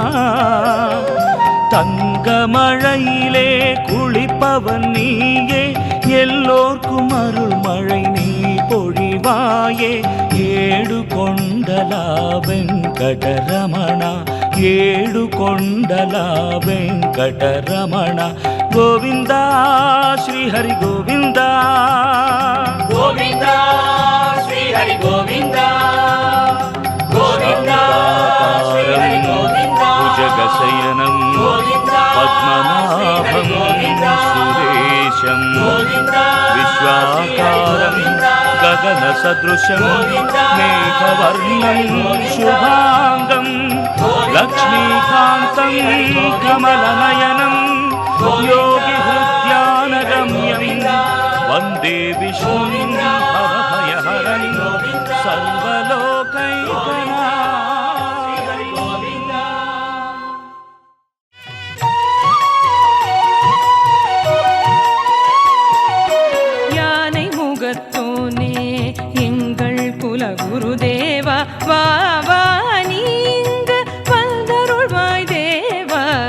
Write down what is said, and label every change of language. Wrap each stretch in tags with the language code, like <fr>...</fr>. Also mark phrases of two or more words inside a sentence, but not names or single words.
<ta>தங்கமழையிலே குளிப்பவன் நீயே எல்லோர்க்கும் அருள் மழை நீ பொழிவாயே ஏடு கொண்டலா வெங்கடரமணா ஏடு கொண்டலா வெங்கடரமண கோவிந்தா ஸ்ரீ ஹரி கோவிந்தா கோவிந்தா ஸ்ரீ ஹரி கோவிந்தா கோவிந்தா ஸ்ரீ ஹரி கோவிந்தா</ta> <sa>భుజగశయనం</sa> <ta>கோவிந்தா</ta> <sa>పద్మనాభం సురేశం విశ్వాకారం గగన సదృశం మేఘవర్ణం శుభాంగం లక్ష్మీకాంతం కమలనయనం యోగి హృద్యానగమ్యం వందే విష్ణుం భవభయహరం సర్వలోకైకనాథం.</sa> <ta>யானை முகத்தோனே எங்கள் குல குருதேவா வா வா நீங்க வந்தருள்வாய் தேவா</ta>